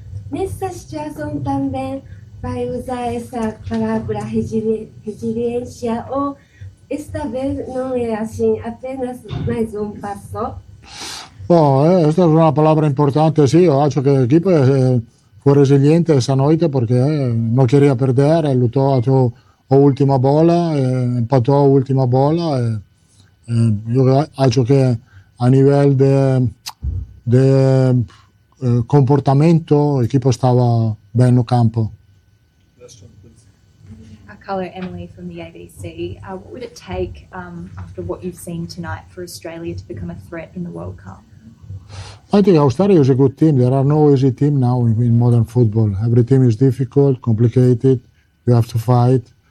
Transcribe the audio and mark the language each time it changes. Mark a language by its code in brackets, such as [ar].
[pt] Nessa situação também vai usar essa palavra resiliência? Ou esta vez não é assim, apenas mais um passo? [es] Esta es una palabra importante, sí, yo creo que el equipo fue resiliente esa noche porque no quería perder, luchó a su última bola, empató a última bola. Yo creo que a nivel de comportamiento el equipo estaba bien en el campo. [en] Hello, Emily from the ABC. What would it take after what you've seen tonight for Australia to become a threat in the World Cup? I think Australia is a good team. There are no easy teams now in modern football. Every team is difficult, complicated. You have to fight.